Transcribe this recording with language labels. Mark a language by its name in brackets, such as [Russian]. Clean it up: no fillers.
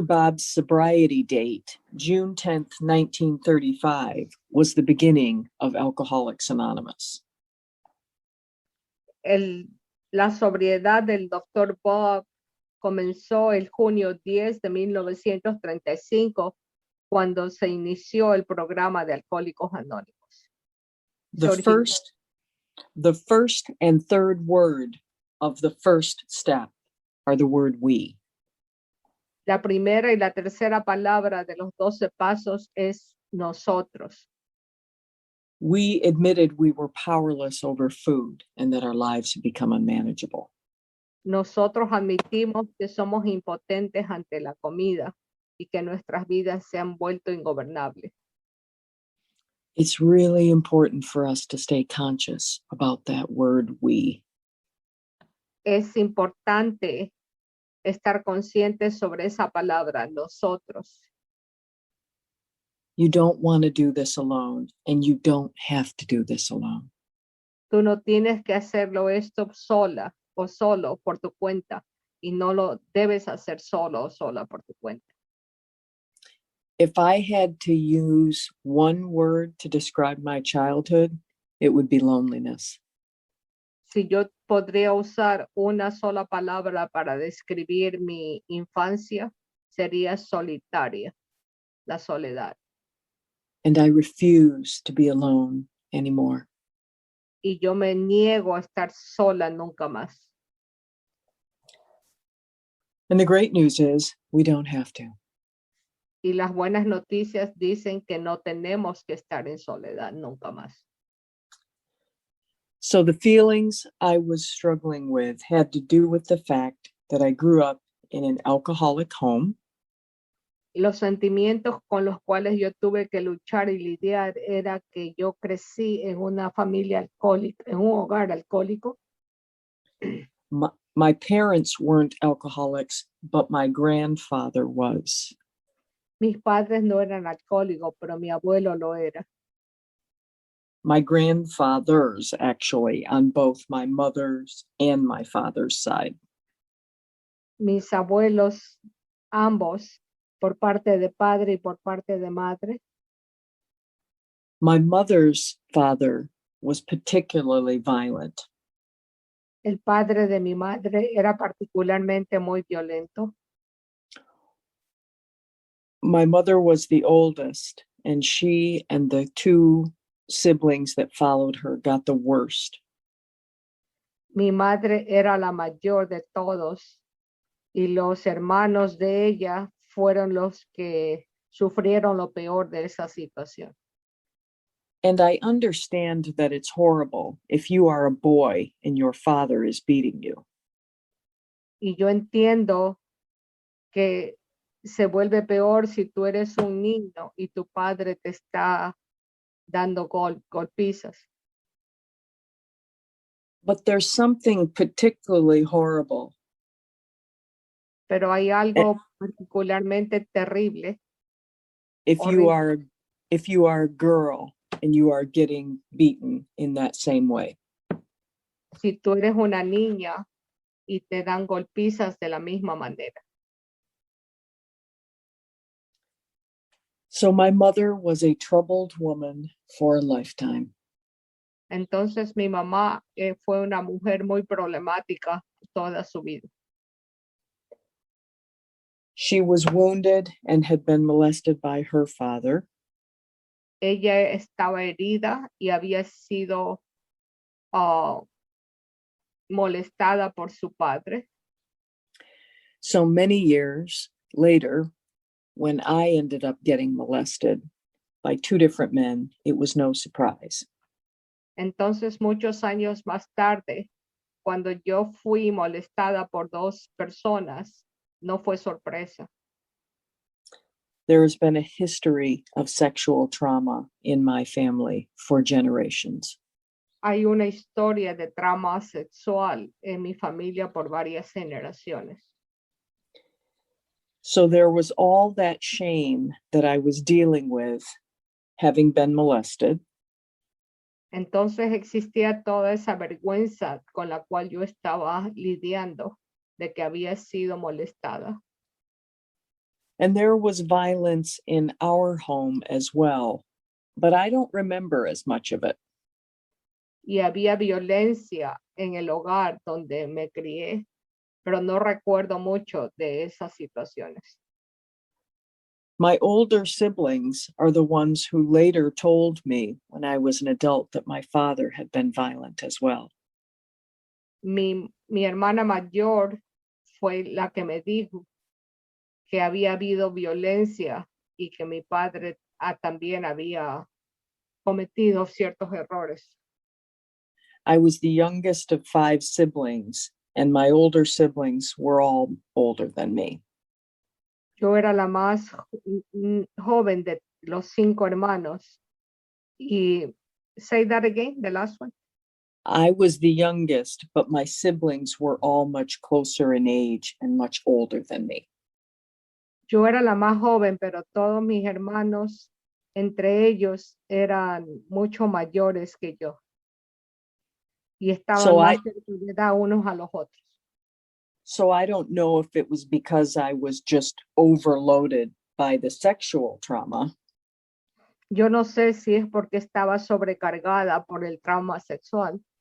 [English] Bob's sobriety date, June 10th, 1935, was the beginning of Alcoholics Anonymous. [Spanish] La sobriedad del Dr. Bob comenzó el junio 10 de 1935 cuando se inició el programa de Alcohólicos Anónimos. [English] The first and third word of the first step are the word we. [Spanish] La primera y la tercera palabra de los 12 pasos es nosotros. [English] We admitted we were powerless over food and that our lives had become unmanageable. [Spanish] Nosotros admitimos que somos impotentes ante la comida y que nuestras vidas se han vuelto ingobernables. [English] It's really important for us to stay conscious about that word we. [Spanish] Es importante estar conscientes sobre esa palabra, nosotros. [English] You don't want to do this alone, and you don't have to do this alone. [Spanish] Tú no tienes que hacerlo esto sola o solo por tu cuenta y no lo debes hacer solo o sola por tu cuenta. [English] If I had to use one word to describe my childhood, it would be loneliness. [Spanish] Si yo podría usar una sola palabra para describir mi infancia, sería solitaria, la soledad. [English] And I refuse to be alone anymore. [Spanish] Y yo me niego a estar sola nunca más. [English] And the great news is we don't have to. [Spanish] Y las buenas noticias dicen que no tenemos que estar en soledad nunca más. [English] So the feelings I was struggling with had to do with the fact that I grew up in an alcoholic home. [Spanish] Los sentimientos con los cuales yo tuve que luchar y lidiar era que yo crecí en una familia alcohólica, en un hogar alcohólico. [English] My parents weren't alcoholics, but my grandfather was. [Spanish] Mis padres no eran alcohólicos, pero mi abuelo lo era. [English] My grandfathers, actually, on both my mother's and my father's side. [Spanish] Mis abuelos, ambos, por parte de padre y por parte de madre. [English] My mother's father was particularly violent. [Spanish] El padre de mi madre era particularmente muy violento. [English] My mother was the oldest, and she and the two siblings that followed her got the worst. [Spanish] Mi madre era la mayor de todos y los hermanos de ella fueron los que sufrieron lo peor de esa situación. [English] And I understand that it's horrible if you are a boy and your father is beating you. [Spanish] Y yo entiendo que se vuelve peor si tú eres un niño y tu padre te está dando golpizas. [English] But there's something particularly horrible [Spanish] Pero hay algo particularmente terrible [English] if you [Spanish] Horrible. [English] are a girl and you are getting beaten in that same way. [Spanish] si tú eres una niña y te dan golpizas de la misma manera. [English] So my mother was a troubled woman for a lifetime. [Spanish] Entonces mi mamá fue una mujer muy problemática toda su vida. [English] She was wounded and had been molested by her father. [Spanish] Ella estaba herida y había sido molestada por su padre. [English] So many years later, when I ended up getting molested by two different men, it was no surprise. [Spanish] Entonces, muchos años más tarde, cuando yo fui molestada por dos personas, no fue sorpresa. [English] There has been a history of sexual trauma in my family for generations. [Spanish] Hay una historia de trauma sexual en mi familia por varias generaciones. [English] So there was all that shame that I was dealing with having been molested. [Spanish] Entonces existía toda esa vergüenza con la cual yo estaba lidiando de que había sido molestada. [English] And there was violence in our home as well, but I don't remember as much of it. [Spanish] Y había violencia en el hogar donde me crié, pero no recuerdo mucho de esas situaciones. [English] My older siblings are the ones who later told me when I was an adult that my father had been violent as well. [Spanish] Mi hermana mayor fue la que me dijo que había habido violencia y que mi padre también había cometido ciertos errores. [English] I was the youngest of 5 siblings, and my older siblings were all older than me. [Spanish] Yo era la más joven de los 5 hermanos [English] Y say that again, the last one. I was the youngest, but my siblings were all much closer in age and much older than me. [Spanish] Yo era la más joven, pero todos mis hermanos, entre ellos, eran mucho mayores que yo. Y estaban [English] So [Spanish] más cerca de edad unos a los otros. [English] So I don't know if it was because I was just overloaded by the sexual trauma, [Spanish] Yo no sé si es porque estaba sobrecargada por el trauma sexual,